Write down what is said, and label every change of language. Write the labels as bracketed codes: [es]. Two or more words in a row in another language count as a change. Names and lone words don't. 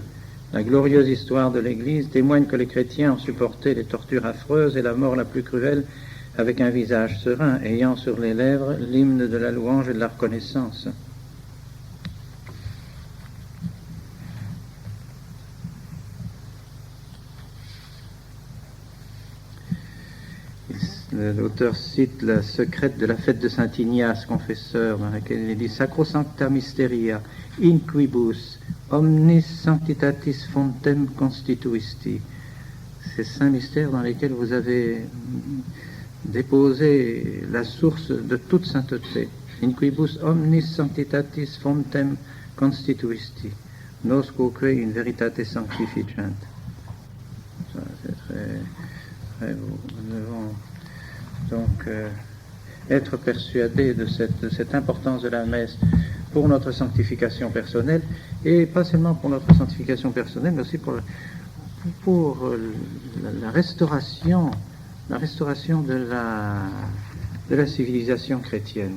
[fr] La glorieuse histoire de l'Église témoigne que les chrétiens ont supporté les tortures affreuses et la mort la plus cruelle avec un visage serein, ayant sur les lèvres l'hymne de la louange et de la reconnaissance. L'auteur cite la secrète de la fête de Saint Ignace, confesseur, dans laquelle il dit « [la] Sacrosancta mysteria, in quibus omnis sanctitatis fontem constituisti ». [fr] Ces saints mystères dans lesquels vous avez déposé la source de toute sainteté. [la] « In quibus omnis sanctitatis fontem constituisti, nosque in veritate sanctificant ». [fr] Ça, c'est très beau. Nous devons donc être persuadés de cette importance de la messe pour notre sanctification personnelle, et pas seulement pour notre sanctification personnelle, mais aussi pour la restauration de la civilisation chrétienne.